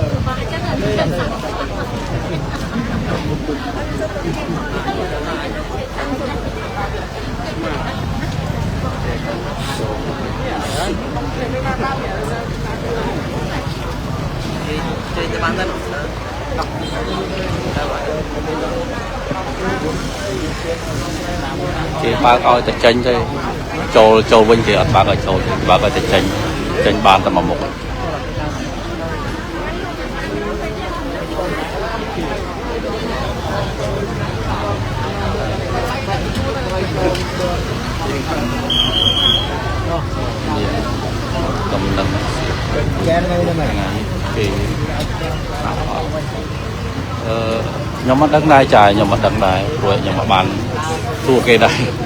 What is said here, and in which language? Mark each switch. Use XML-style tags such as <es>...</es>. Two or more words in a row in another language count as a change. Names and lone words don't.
<vi>chơi cho bạn thân</vi> <km>គេបើកឲ្យតែចេញទេចូលវិញគេអត់បើកឲ្យចូលទេបើកឲ្យតែចេញបានតែមួយមុខ កំណឹង</km> <vi>game ngay đây mày</vi> <km>គេខ្ញុំមិនដឹងដែរចាខ្ញុំមិនដឹងដែរព្រោះខ្ញុំមិនបានសួរគេដែរ</km>